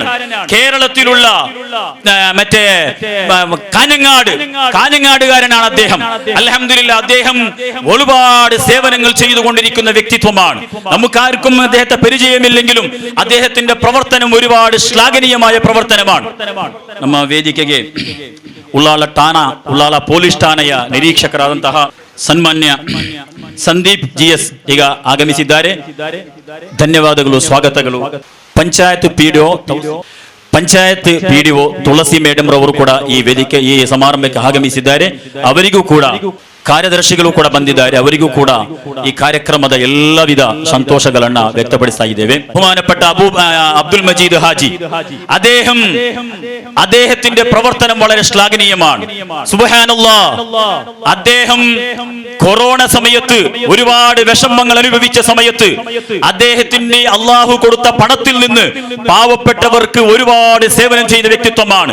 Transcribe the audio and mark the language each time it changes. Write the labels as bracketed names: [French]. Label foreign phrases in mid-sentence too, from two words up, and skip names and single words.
[Malayalam] കേരളത്തിലുള്ള കാഞ്ഞങ്ങാടുകാരനാണ് അദ്ദേഹം. അൽഹംദുലില്ലാഹ്, അദ്ദേഹം ഒരുപാട് സേവനങ്ങൾ ചെയ്തുകൊണ്ടിരിക്കുന്ന വ്യക്തിത്വമാണ്. നമുക്കാർക്കും അദ്ദേഹത്തെ പരിചയമില്ലെങ്കിലും അദ്ദേഹത്തിന്റെ പ്രവർത്തനം ഒരുപാട് ശ്ലാഘനീയമായ പ്രവർത്തനമാണ്. [Kannada] ನಮ್ಮ ವೇದಿಕೆಗೆ ಉಳ್ಳಾಳ ಪೊಲೀಸ್ ಠಾಣೆಯ ನಿರೀಕ್ಷಕರಾದಂತಹ ಸನ್ಮಾನ್ಯ ಸಂದೀಪ್ GS ಈಗ ಆಗಮಿಸಿದ್ದಾರೆ. ಧನ್ಯವಾದಗಳು, ಸ್ವಾಗತಗಳು. ಪಂಚಾಯತ್ PDO ತುಳಸಿ ಮೇಡಂ ರವರು ಕೂಡ ಈ ಸಮಾರಂಭಕ್ಕೆ ಆಗಮಿಸಿದ್ದಾರೆ. ಅವರಿಗೂ ಕೂಡ ಕಾರ್ಯದರ್ಶಿಗಳು ಕೂಡ ಬಂದಿದ್ದಾರೆ. ಅವರಿಗೂ ಕೂಡ ಈ ಕಾರ್ಯಕ್ರಮದ ಎಲ್ಲ ವಿಧ ಸಂತೋಷಗಳನ್ನ ವ್ಯಕ್ತಪಡಿಸ್ತಾ ಇದ್ದೇವೆ. [Malayalam] ബഹുമാനപ്പെട്ട അബ്ദുൽ മജീദ് ഹാജി, അദ്ദേഹത്തിന്റെ പ്രവർത്തനം വളരെ ശ്ലാഘനീയമാണ്. സുബ്ഹാനല്ലാഹ്, അദ്ദേഹം കൊറോണ സമയത്ത് ഒരുപാട് വിഷമങ്ങൾ അനുഭവിച്ച സമയത്ത് അദ്ദേഹത്തിന്റെ അള്ളാഹു കൊടുത്ത പണത്തിൽ നിന്ന് പാവപ്പെട്ടവർക്ക് ഒരുപാട് സേവനം ചെയ്ത വ്യക്തിത്വമാണ്.